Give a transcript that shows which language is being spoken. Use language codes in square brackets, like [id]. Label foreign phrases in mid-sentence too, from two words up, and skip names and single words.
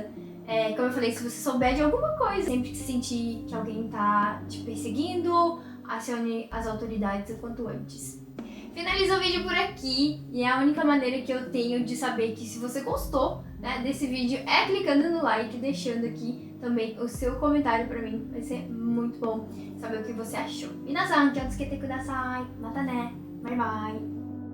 [pt] Como eu falei, se você souber de alguma coisa, sempre que sentir que alguém está te perseguindo, acione as autoridades o quanto antes. Finalizo o vídeo por aqui, e a única maneira que eu tenho de saber que se você gostou desse vídeo é clicando no like e deixando aqui também o seu comentário pra mim. Vai ser muito bom saber o que você achou. [ja] 皆さん、気をつけてください. またね. [en] Bye bye.